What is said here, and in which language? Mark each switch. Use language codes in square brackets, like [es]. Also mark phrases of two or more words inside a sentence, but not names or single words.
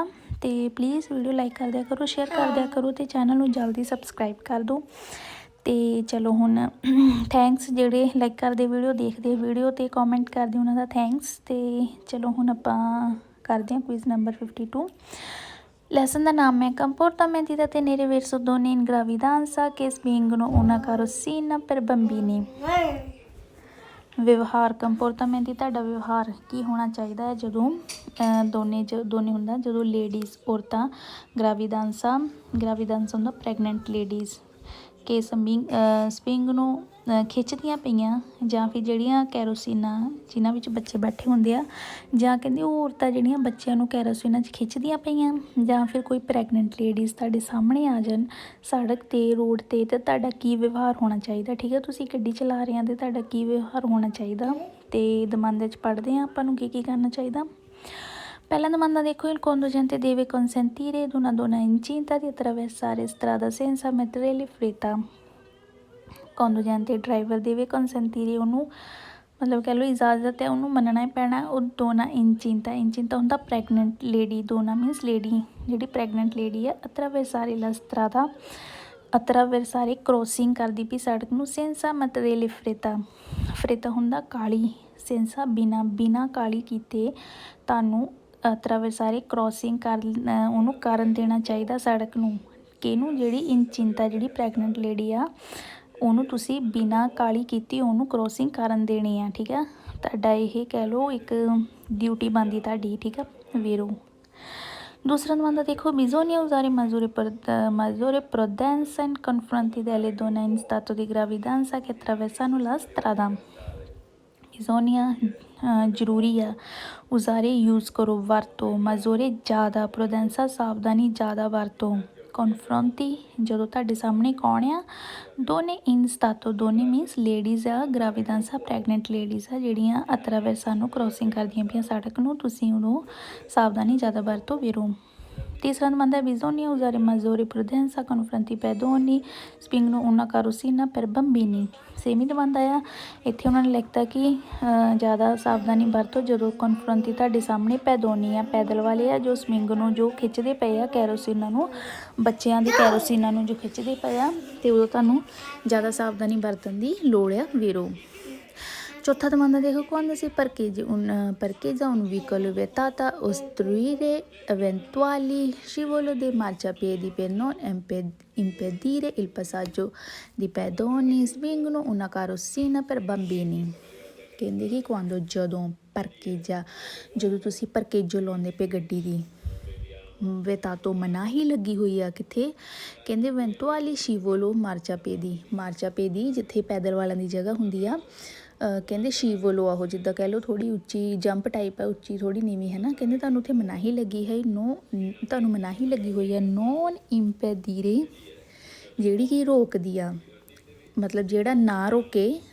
[pa] ਤੇ ਪਲੀਜ਼ [en] video like [pa] ਕਰ ਦਿਆ ਕਰੋ, ਸ਼ੇਅਰ ਕਰ ਦਿਆ ਕਰੋ ਤੇ ਚੈਨਲ ਨੂੰ ਜਲਦੀ ਸਬਸਕ੍ਰਾਈਬ ਕਰ ਦਿਓ। ਤੇ ਚਲੋ ਹੁਣ ਥੈਂਕਸ ਜਿਹੜੇ ਲਾਈਕ ਕਰਦੇ, ਵੀਡੀਓ ਦੇਖਦੇ, ਵੀਡੀਓ ਤੇ ਕਮੈਂਟ ਕਰਦੇ, ਉਹਨਾਂ ਦਾ ਥੈਂਕਸ। ਤੇ ਚਲੋ ਹੁਣ ਆਪਾਂ ਕਰਦੇ ਹਾਂ ਕੁਇਜ਼ ਨੰਬਰ 52। ਲੈਸਨ ਦਾ ਨਾਮ ਹੈ [it] comportamenti da tenere verso donne in gravidanza che spingono una carrozzina per bambini। [pa] ਵਿਵਹਾਰ ਕੰਪੋਰਟਾਮੈਂਟ ਤੁਹਾਡਾ ਵਿਵਹਾਰ ਕੀ ਹੋਣਾ ਚਾਹੀਦਾ ਹੈ ਜਦੋਂ ਦੋਨੇ ਹੁੰਦਾ ਜਦੋਂ ਲੇਡੀਜ਼ ਔਰਤਾਂ ਗ੍ਰਾਵੀਦਾਂਸਾ ਹੁੰਦਾ [en] pregnant ladies [pa] ਕਿ ਸਪਿੰਗ ਨੂੰ ਖਿੱਚਦੀਆਂ ਪਈਆਂ ਜਾਂ ਫਿਰ ਜਿਹੜੀਆਂ ਕੈਰੋਸੀਨਾਂ ਜਿਨ੍ਹਾਂ ਵਿੱਚ ਬੱਚੇ ਬੈਠੇ ਹੁੰਦੇ ਆ ਜਾਂ ਕਹਿੰਦੇ ਉਹ ਔਰਤਾਂ ਜਿਹੜੀਆਂ ਬੱਚਿਆਂ ਨੂੰ ਕੈਰੋਸੀਨਾਂ 'ਚ ਖਿੱਚਦੀਆਂ ਪਈਆਂ ਜਾਂ ਫਿਰ ਕੋਈ [en] pregnant ladies [pa] ਤੁਹਾਡੇ ਸਾਹਮਣੇ ਆ ਜਾਣ ਸੜਕ 'ਤੇ ਰੋਡ 'ਤੇ ਤਾਂ ਤੁਹਾਡਾ ਕੀ ਵਿਵਹਾਰ ਹੋਣਾ ਚਾਹੀਦਾ। ਠੀਕ ਹੈ, ਤੁਸੀਂ ਗੱਡੀ ਚਲਾ ਰਹੇ ਆ ਅਤੇ ਤੁਹਾਡਾ ਕੀ ਵਿਵਹਾਰ ਹੋਣਾ ਚਾਹੀਦਾ। ਅਤੇ ਦਮਾਂਦੇ 'ਚ ਪੜ੍ਹਦੇ ਹਾਂ ਆਪਾਂ ਨੂੰ ਕੀ ਕਰਨਾ ਚਾਹੀਦਾ। ਪਹਿਲਾ domanda ਦੇਖੋ, [it] il conducente deve consentire ad una donna incinta di attraversare strada senza mettere le fretta। [pa] conducente ਡਰਾਈਵਰ ਦੇਵੇ ਕੰਸੈਂਟੀਰੇ ਉਹਨੂੰ ਮਤਲਬ ਕਹਿ ਲਓ ਇਜਾਜ਼ਤ ਹੈ, ਉਹਨੂੰ ਮੰਨਣਾ ਹੀ ਪੈਣਾ। ਉਹ [it] donna incinta [pa] ਹੁੰਦਾ [en] pregnant lady, [pa] ਦੋਨਾ [en] means lady [pa] ਜਿਹੜੀ [en] pregnant lady [pa] ਆ [it] attraversare la strada attraversare [pa] ਕ੍ਰੋਸਿੰਗ ਕਰਦੀ ਪਈ ਸੜਕ ਨੂੰ [it] senza mettere le fretta [pa] ਹੁੰਦਾ ਕਾਲੀ senza ਬਿਨਾ ਕਾਲੀ ਕੀਤੇ ਤੁਹਾਨੂੰ attraversare ਕ੍ਰੋਸਿੰਗ ਉਹਨੂੰ ਕਰਨ ਦੇਣਾ ਚਾਹੀਦਾ ਸੜਕ ਨੂੰ। ਕਿਹਨੂੰ? ਜਿਹੜੀ ਇੰਚਿੰਤਾ ਜਿਹੜੀ [en] pregnant lady [pa] ਆ ਉਹਨੂੰ ਤੁਸੀਂ ਬਿਨਾਂ ਕਾਲੀ ਕੀਤੀ ਉਹਨੂੰ ਕ੍ਰੋਸਿੰਗ ਕਰਨ ਦੇਣੀ ਆ। ਠੀਕ ਆ, ਤੁਹਾਡਾ ਇਹ ਕਹਿ ਲਓ ਇੱਕ ਡਿਊਟੀ ਬਣਦੀ ਤੁਹਾਡੀ। ਠੀਕ ਆ ਵੀਰੋ। ਦੂਸਰਾ domanda ਦੇਖੋ, [it] bisogna usare maggiore prudenza in confronti delle donne in stato di gravidanza che attraversano la strada। [pa] bisogna ਜ਼ਰੂਰੀ ਆ, ਉਜ਼ਾਰੇ ਯੂਜ਼ ਕਰੋ ਵਰਤੋ, ਮਾਜ਼ੋਰੇ ਜ਼ਿਆਦਾ, ਪ੍ਰੋਡੈਂਸਾ ਸਾਵਧਾਨੀ ਜ਼ਿਆਦਾ ਵਰਤੋ, ਕਨਫਰੰਟੀ ਜਦੋਂ ਤੁਹਾਡੇ ਸਾਹਮਣੇ ਕੌਣ ਆ [it] donne in stato donne [en] means ladies [pa] ਆ ਗ੍ਰਾਵੀਦਾਂਸਾ [en] pregnant ladies [pa] ਆ ਜਿਹੜੀਆਂ ਅਤਰਾਵੈਰਸਾ ਨੂੰ ਕ੍ਰੋਸਿੰਗ ਕਰਦੀਆਂ ਪਈਆਂ ਸੜਕ ਨੂੰ ਤੁਸੀਂ ਉਦੋਂ ਸਾਵਧਾਨੀ ਜ਼ਿਆਦਾ ਵਰਤੋ ਵੀਰੋ। ਤੀਸਰਾ domanda, [it] bisogna usare maggiore prudenza confronti pedoni spingono una carrozzina per bambini। [pa] ਸੇਮ ਹੀ domanda ਆ। ਇੱਥੇ ਉਹਨਾਂ ਨੇ ਲਿਖਤਾ ਕਿ ਜ਼ਿਆਦਾ ਸਾਵਧਾਨੀ ਵਰਤੋ ਜਦੋਂ ਕਨਫਰੰਟੀ ਤੁਹਾਡੇ ਸਾਹਮਣੇ ਪੈਦੋਨੀ ਆ ਪੈਦਲ ਵਾਲੇ ਆ ਜੋ ਸਪਿੰਗ ਨੂੰ ਜੋ ਖਿੱਚਦੇ ਪਏ ਆ ਕੈਰੋਸੀਨਾਂ ਨੂੰ ਬੱਚਿਆਂ ਦੀ ਕੈਰੋਸੀਨਾਂ ਨੂੰ ਜੋ ਖਿੱਚਦੇ ਪਏ ਆ ਅਤੇ ਉਦੋਂ ਤੁਹਾਨੂੰ ਜ਼ਿਆਦਾ ਸਾਵਧਾਨੀ ਵਰਤਣ ਦੀ ਲੋੜ ਆ ਵੀਰੋ। ਚੌਥਾ domanda ਦੇਖੋ, [it] quando si parcheggia un veicolo vietato ostruire eventuali scivolo dei marciapiedi per non impedire il passaggio di pedoni spingono una carrozzina per bambini। [pa] ਕਹਿੰਦੇ ਕਿ ਜਦੋਂ parcheggia ਜਦੋਂ ਤੁਸੀਂ parcheggio ਲਾਉਂਦੇ ਪਏ ਗੱਡੀ ਦੀ ਵਿਤਾਤੋ ਮਨਾਹੀ ਲੱਗੀ ਹੋਈ ਆ ਕਿੱਥੇ ਕਹਿੰਦੇ [it] eventuali scivolo marciapiedi [pa] ਜਿੱਥੇ ਪੈਦਲ ਵਾਲਿਆਂ ਦੀ ਜਗ੍ਹਾ ਹੁੰਦੀ ਆ ਕਹਿੰਦੇ ਸ਼ੀਵੋਲੋ ਆਹੋ ਜਿੱਦਾਂ ਕਹਿ ਲਓ ਥੋੜ੍ਹੀ ਉੱਚੀ [en] jump type [pa] ਹੈ ਉੱਚੀ ਥੋੜ੍ਹੀ ਨੀਵੀਂ ਹੈ ਨਾ ਕਹਿੰਦੇ ਤੁਹਾਨੂੰ ਉੱਥੇ ਮਨਾਹੀ ਲੱਗੀ ਹੈ ਤੁਹਾਨੂੰ ਮਨਾਹੀ ਲੱਗੀ ਹੋਈ ਹੈ [it] non impedire [pa] ਜਿਹੜੀ ਕਿ ਰੋਕਦੀ ਆ ਮਤਲਬ ਜਿਹੜਾ ਨਾ ਰੋਕੇ